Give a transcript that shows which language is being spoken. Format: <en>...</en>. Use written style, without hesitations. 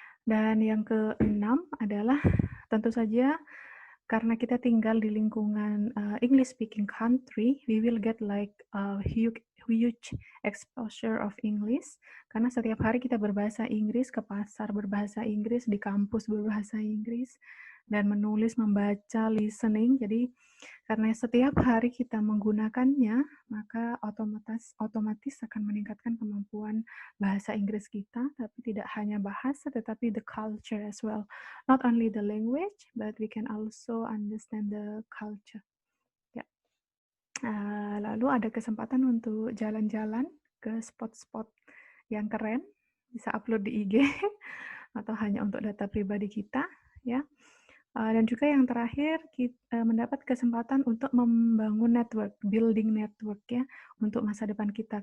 <id>Dan yang keenam adalah tentu saja karena kita tinggal di lingkungan</id> <en>English speaking country, we will get like huge exposure of English</en> <id>karena setiap hari kita berbahasa Inggris, ke pasar berbahasa Inggris, di kampus berbahasa Inggris, dan menulis, membaca, listening. Jadi karena setiap hari kita menggunakannya, maka otomatis akan meningkatkan kemampuan bahasa Inggris kita, tapi tidak hanya bahasa, tetapi</id> <en>the culture as well. Not only the language, but we can also understand the culture.</en> <id>Ya. Lalu ada kesempatan untuk jalan-jalan ke spot-spot yang keren, bisa upload di IG atau hanya untuk data pribadi kita, ya. Dan juga yang terakhir, mendapat kesempatan untuk membangun network,</id> <en>building network</en> <id>ya, untuk masa depan kita.</id>